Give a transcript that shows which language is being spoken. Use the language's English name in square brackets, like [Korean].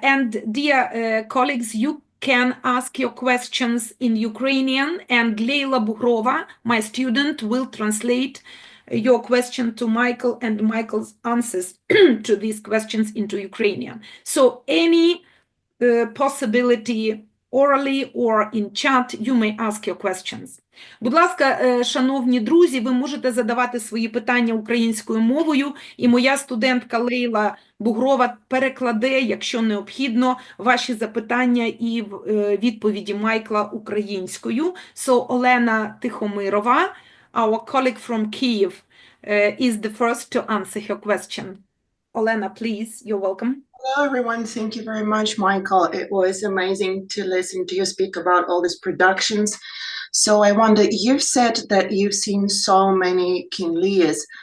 [English] And dear colleagues, you can ask your questions in Ukrainian, and Leila Buhrova, my student, will translate your question to Michael and Michael's answers to these questions into Ukrainian. So any possibility orally or in chat, you may ask your questions. [Ukrainian] Будь ласка, шановні друзі, ви можете задавати свої питання українською мовою, і моя студентка Лейла Бугрова перекладе, якщо необхідно, ваші запитання і відповіді Майкла українською. [English] So, Олена Тихомирова, our colleague from Kyiv, is the first to answer her question. Olena, please, you're welcome. Hello, everyone. Thank you very much, Michael. It was amazing to listen to you speak about all these productions. So I wonder, you've said that you've seen so many King Lears.